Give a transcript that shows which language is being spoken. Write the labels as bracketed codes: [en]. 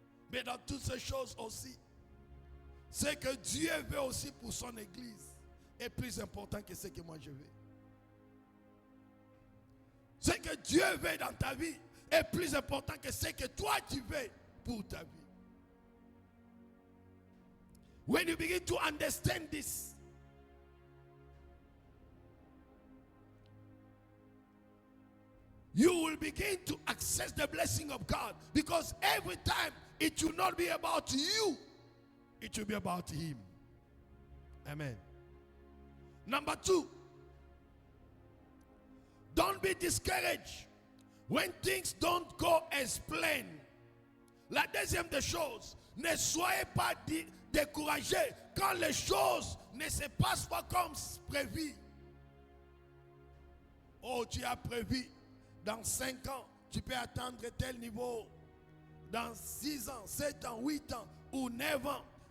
[fr] Mais dans toutes ces choses aussi, ce que Dieu veut aussi pour son église est plus important que ce que moi je veux. Ce que Dieu veut dans ta vie est plus important que ce que toi tu veux pour ta vie. [en] When you begin to understand this, you will begin to access the blessing of God, because every time it will not be about you, it will be about Him. Amen. Number 2, don't be discouraged when things don't go as planned. [fr] La deuxième des choses, ne soyez pas découragés quand les choses ne se passent pas comme prévu. Oh, tu as prévu, dans 5 ans, tu peux atteindre tel niveau. Dans 6 ans, 7 ans, 8 ans ou 9 ans.